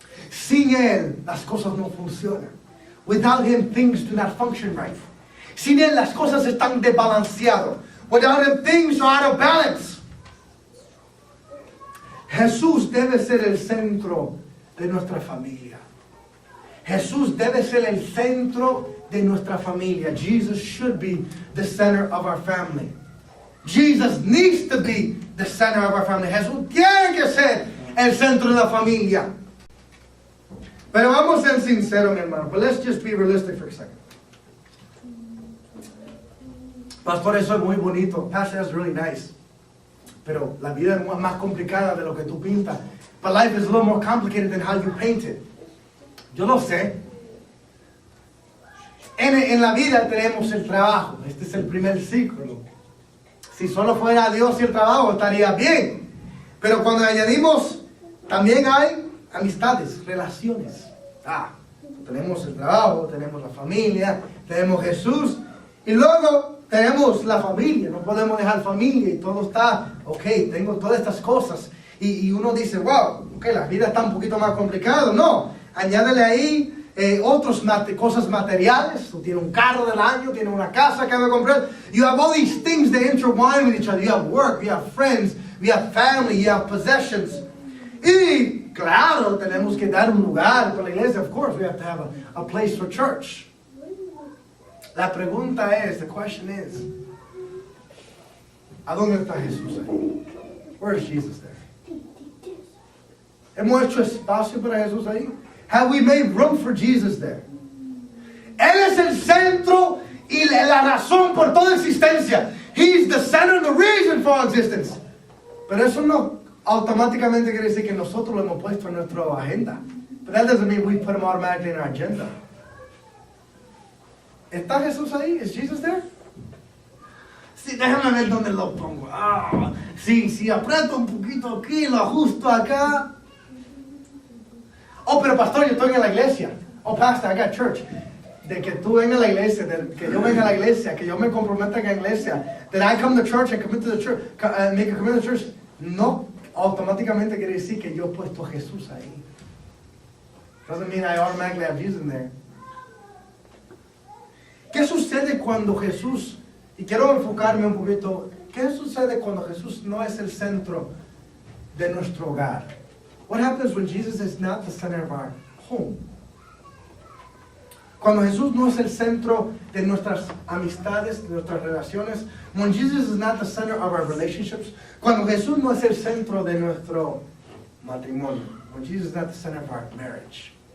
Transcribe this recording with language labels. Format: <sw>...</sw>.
<es>Sin Él las cosas no funcionan.</es> <en>Without Him things do not function right.</en> <es>Sin Él las cosas están desbalanceadas.</es> <en>Without Him things are out of balance.</en> <es>Jesús debe ser el centro de nuestra familia. Jesús debe ser el centro de nuestra familia.</es> <en>Jesus should be the center of our family. Jesus needs to be the center of our family.</en> <es>Jesús tiene que ser el centro de la familia. Pero vamos a ser sinceros, mi hermano.</es> <en>But let's just be realistic for a second.</en> <es>Pastor, eso es muy bonito.</es> <en>Pastor, that's really nice.</en> <es>Pero la vida es más complicada de lo que tú pintas.</es> <en>But life is a little more complicated than how you paint it.</en> <es>Yo lo sé. En la vida tenemos el trabajo. Este es el primer ciclo. Si solo fuera Dios y el trabajo, estaría bien. Pero cuando añadimos, también hay amistades, relaciones. Tenemos el trabajo, tenemos la familia, tenemos Jesús. Y luego tenemos la familia. No podemos dejar familia y todo está, ok, tengo todas estas cosas. Y uno dice, wow, ok, la vida está un poquito más complicada. No, añádele ahí otras cosas materiales. Tú tienes un carro del año, tienes una casa que vas a comprar.</es> <en>You have all these things that intertwine with each other. You have work, you have friends, you have family, you have possessions.</en> <es>Y claro, tenemos que dar un lugar para la iglesia.</es> <en>Of course, we have to have a place for church.</en> <es>La pregunta es,</es> <en>the question is,</en> <es>¿A dónde está Jesús ahí?</es> <en>Where is Jesus there?</en> <es>¿Hemos hecho espacio para Jesús ahí?</es> <en>Have we made room for Jesus there?</en> <es>Él es el centro y la razón por toda existencia.</es> <en>He's the center and the reason for our existence.</en> <es>Pero eso no automáticamente quiere decir que nosotros lo hemos puesto en nuestra agenda.</es> <en>But that doesn't mean we put him automatically in our agenda.</en> <es>¿Está Jesús ahí?</es> <en>Is Jesus there?</en> <es>Sí, déjame ver dónde lo pongo. Si aprieto un poquito aquí, lo ajusto acá. Oh, pero pastor, yo estoy en la iglesia.</es> <en>Oh, pastor, I got church.</en> <es>De que tú vengas a la iglesia, de que yo venga a la iglesia, que yo me comprometa en la iglesia,</es> <en>that I come to church and commit to the church,</en> <es>make a commitment to the church, no automáticamente quiere decir que yo he puesto a Jesús ahí.</es> <en>Doesn't mean I automatically have Jesus in there.</en> <es>¿Qué sucede cuando Jesús, y quiero enfocarme un poquito, qué sucede cuando Jesús no es el centro de nuestro hogar?</es> <en>What happens when Jesus is not the center of our home?</en> <es>Cuando Jesús no es el centro de nuestras amistades, de nuestras relaciones.</es> <en>When Jesus is not the center of our relationships.</en> <es>Cuando Jesús no es el centro de nuestro matrimonio.</es> <en>When Jesus is not the center of our marriage.</en>